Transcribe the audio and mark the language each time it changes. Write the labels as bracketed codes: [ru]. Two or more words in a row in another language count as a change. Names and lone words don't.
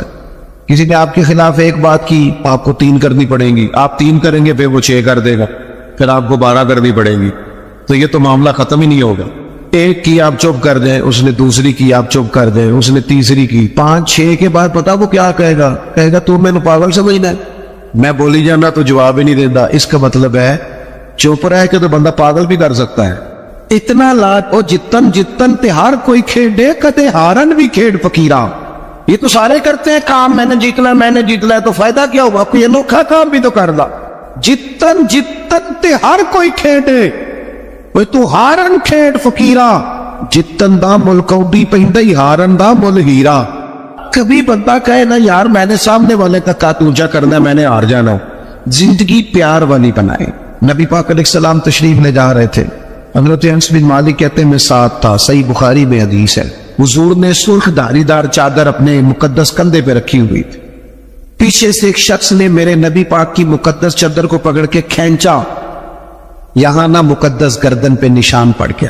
[ur] کسی نے آپ کے خلاف ایک بات کی، آپ کو 3 کرنی پڑیں گی، آپ 3 کریں گے پھر وہ 6 کر دے گا، پھر آپ کو 12 کرنی پڑے گی، تو یہ تو معاملہ ختم ہی نہیں ہوگا۔ ایک کی آپ چپ کر دیں، اس نے دوسری کی آپ چپ کر دیں، اس نے تیسری کی، 5 6 کے بعد پتا وہ کیا کہے گا تو میں نے پاگل سمجھنا ہے، میں بولی جانا تو جواب ہی نہیں دیتا۔ اس کا مطلب ہے چپ رہ کے تو بندہ پاگل بھی کر سکتا ہے۔ [pa] اتنا لاج او جتن جتن تے ہر کوئی کھیڈے کدے ہارن بھی کھیڈ فقیراں، [ur] یہ تو سارے کرتے ہیں کام، میں نے جیتنا ہے تو فائدہ کیا ہوا، کوئی انوکھا کام بھی تو کر دا۔ [pa] جتن جتن تے ہر کوئی کھیڈے، وہ تو ہارن کھیڈ فقیراں، جتن دا مل کوڈی پیندا ہی ہارن دا مل ہیرا۔ [ur] کبھی بندہ کہے نا یار میں نے سامنے والے کا کاتوجا کرنا ہے، میں نے ہار جانا، زندگی پیار والی بنائے۔ نبی پاک علیہ السلام تشریف لے جا رہے تھے، حضرت انس بن مالک کہتے ہیں میں ساتھ تھا، صحیح بخاری میں حدیث ہے، حضور نے سرخ دھاری دار چادر اپنے مقدس کندھے پہ رکھی ہوئی تھی، پیچھے سے ایک شخص نے میرے نبی پاک کی مقدس چادر کو پکڑ کے کھینچا، یہاں نہ مقدس گردن پہ نشان پڑ گیا.